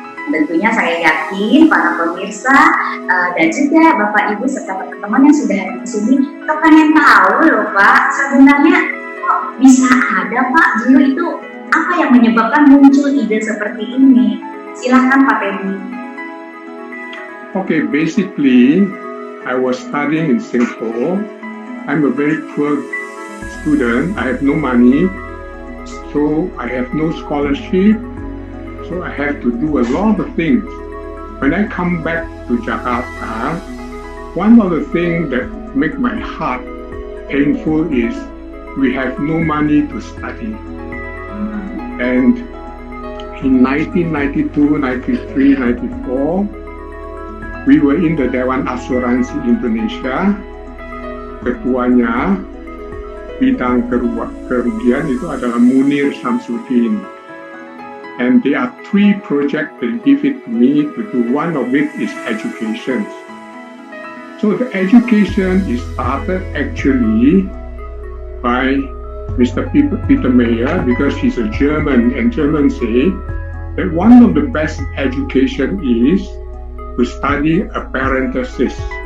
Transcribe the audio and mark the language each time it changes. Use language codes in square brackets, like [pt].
[id] Tentunya saya yakin para pemirsa dan juga Bapak Ibu serta teman-teman yang sudah hadir di sini kepengen tahu loh Pak, sebenarnya kok bisa ada Pak dulu itu apa yang menyebabkan muncul ide seperti ini? Silakan Pak Teddy. [en] Okay, basically, I was studying in Singapore. I'm a very poor student. I have no money, so I have no scholarship. So I have to do a lot of things. When I come back to Jakarta, one of the things that make my heart painful is we have no money to study. And in 1992, 93, 94, we were in the Dewan Asuransi Indonesia. [id] Ketuanya bidang kerugian itu adalah Munir Samsudin. [en] And there are 3 projects they give it to me to do. One of it is education. So the education is started actually by Mr. Peter Mayer, because he's a German, and Germans say that one of the best education is to study a parenthesis.